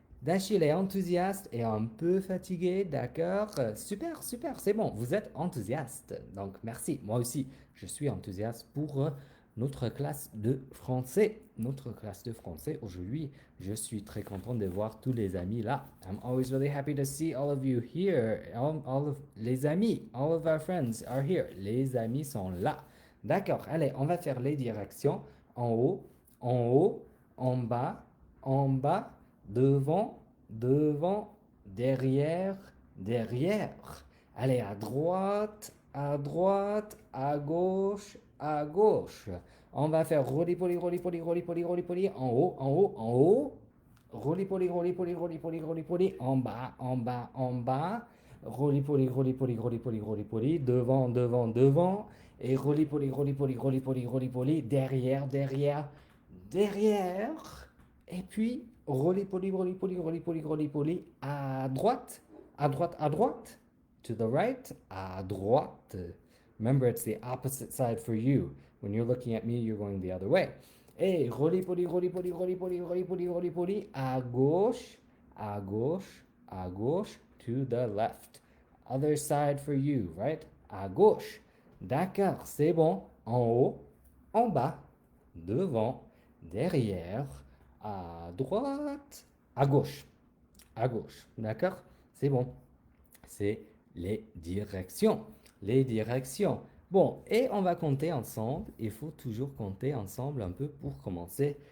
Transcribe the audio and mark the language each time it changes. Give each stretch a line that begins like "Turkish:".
French: Dachil est enthousiaste et un peu fatigué, d'accord. Super, super, c'est bon, vous êtes enthousiaste. Donc merci, moi aussi, je suis enthousiaste pour notre classe de français. Notre classe de français aujourd'hui, je suis très content de voir tous les amis là.
English: I'm always really happy to see all of you here. All of
French: les amis,
English: all of our friends are here.
French: Les amis sont là. D'accord, allez, on va faire les directions. En haut, en haut, en bas, devant, devant, derrière, derrière. Allez, à droite, à droite, à gauche, à gauche. On va faire roly-poly, roly-poly, roly-poly, roly-poly, en haut, en haut, en haut. Roly-poly, roly-poly, roly-poly, roly-poly, en bas, en bas, en bas. Roly-poly, roly-poly, roly-poly, roly-poly, devant, devant, devant. Et roly-poly, roly-poly, roly-poly, roly-poly, derrière, derrière, derrière. Et puis, roly-poly, roly-poly, roly-poly, roly-poly, à droite, à droite, à droite.
English: To the right,
French: à droite.
English: Remember, it's the opposite side for you. When you're looking at me, you're going the other way.
French: Et roly-poly, roly-poly, roly-poly, roly-poly, roly-poly, à gauche, à gauche, à gauche,
English: to the left. Other side for you, right?
French: À gauche. D'accord, c'est bon. En haut, en bas, devant, derrière, à droite, à gauche. À gauche. D'accord? C'est bon. C'est les directions. Les directions. Bon, et on va compter ensemble. Il faut toujours compter ensemble un peu pour commencer.